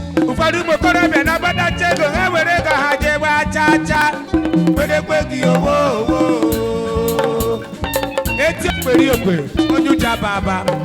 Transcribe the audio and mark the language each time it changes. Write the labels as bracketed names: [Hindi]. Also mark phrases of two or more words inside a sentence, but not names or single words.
[Igbo] Ụfọdụ ụmụ okorobịa na-abatacha ego, ha were ego ha jee gbaa chaa chaa, kwedekwe gị owo, owo, owo. Eti okperi okperi, onye ụjọ aba aba.